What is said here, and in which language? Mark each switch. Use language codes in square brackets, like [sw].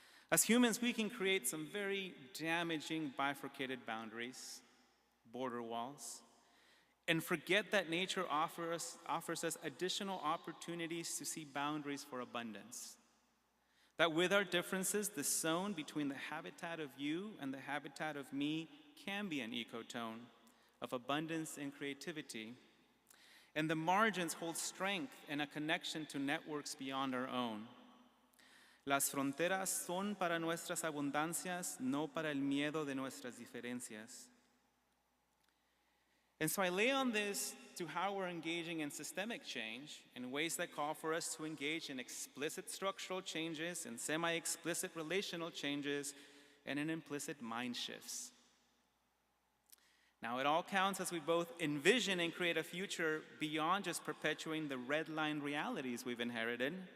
[en] As humans, we can create some very damaging bifurcated boundaries, border walls, and forget that nature offers us additional opportunities to see boundaries for abundance. That with our differences, the zone between the habitat of you and the habitat of me can be an ecotone of abundance and creativity. And the margins hold strength and a connection to networks beyond our own. [es] Las fronteras son para nuestras abundancias, no para el miedo de nuestras diferencias. [en] And so I lay on this to how we're engaging in systemic change in ways that call for us to engage in explicit structural changes and semi-explicit relational changes and in implicit mind shifts. Now, it all counts as we both envision and create a future beyond just perpetuating the red-line realities we've inherited.